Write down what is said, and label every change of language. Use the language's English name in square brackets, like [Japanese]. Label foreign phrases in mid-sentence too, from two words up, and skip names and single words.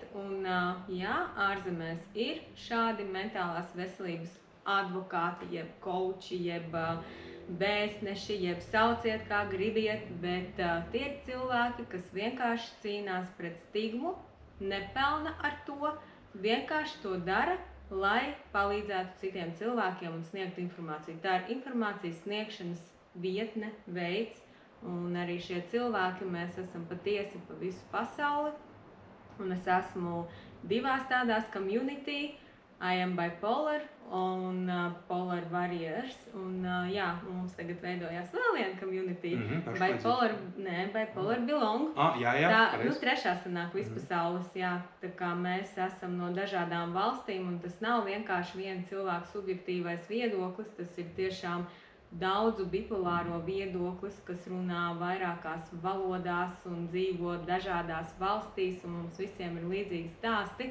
[Latvian] Un jā, ārzemēs ir šādi mentālās veselības advokāti, jeb koči, jeb vēstneši, jeb sauciet, kā gribiet, bet tie ir cilvēki, kas vienkārši cīnās pret stigmu, nepelna ar to, vienkārši to dara, lai palīdzētu citiem cilvēkiem un sniegtu informāciju. Tā ir informācijas sniegšanas vietne, veids, un arī šie cilvēki, mēs esam patiesi pa visu pasauli, un es esmu divās tādās community, I am bipolar un Polar Warriors. Un jā, mums tagad veidojās vēl viena community. Bipolar Belong. Jā, Tā, pareizi. trešā sanāk vispasaules, jā. Tā kā mēs esam no dažādām valstīm, un tas nav vienkārši viena cilvēka subjektīvais viedoklis, tas ir tiešām daudzu bipolāro viedoklis, kas runā vairākās valodās un dzīvo dažādās valstīs, un mums visiem ir līdzīgi stāsti.